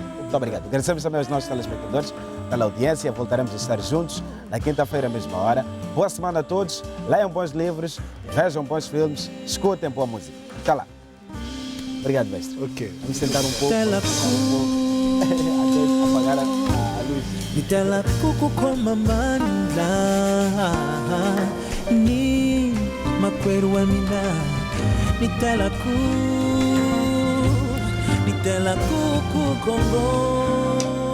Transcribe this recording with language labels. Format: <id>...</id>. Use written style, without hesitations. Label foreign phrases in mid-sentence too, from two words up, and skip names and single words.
<pt>Agradecemos também aos nossos telespectadores pela audiência. Voltaremos a estar juntos na quinta-feira, à mesma hora. Boa semana a todos. Leiam bons livros, vejam bons filmes, escutem boa música. Até lá. Obrigado, mestre. Ok. Vamos sentar um pouco. Até apagar a luz. Nitela kuku koma manda ni makweru amina nitela kuku Kongo</pt>